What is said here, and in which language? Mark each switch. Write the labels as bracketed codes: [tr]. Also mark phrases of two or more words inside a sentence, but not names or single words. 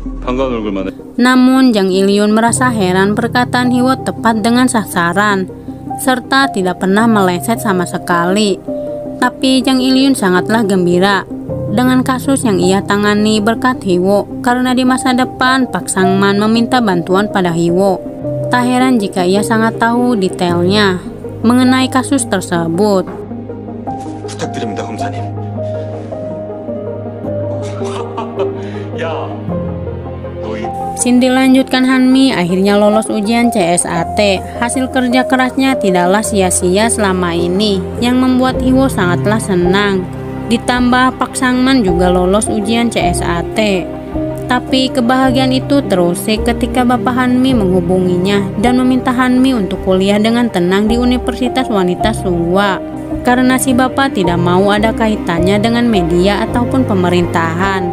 [ko] 반가운 얼굴만 해. [id] Namun Jang Ilyun merasa heran perkataan Hiwo tepat dengan sasaran, serta tidak pernah meleset sama sekali. Tapi Jang Ilyun sangatlah gembira dengan kasus yang ia tangani berkat Hiwo, karena di masa depan Pak Sangman meminta bantuan pada Hiwo. Tak heran jika ia sangat tahu detailnya mengenai kasus tersebut. [ko] 부탁드립니다, 검사님. 야, 너 이... [id] Scene dilanjutkan Hanmi akhirnya lolos ujian CSAT. Hasil kerja kerasnya tidaklah sia-sia selama ini, yang membuat Hiwo sangatlah senang. Ditambah Pak Sangman juga lolos ujian CSAT. Tapi kebahagiaan itu terusik ketika Bapak Hanmi menghubunginya dan meminta Hanmi untuk kuliah dengan tenang di Universitas Wanita Sunghwa, karena si bapak tidak mau ada kaitannya dengan media ataupun pemerintahan.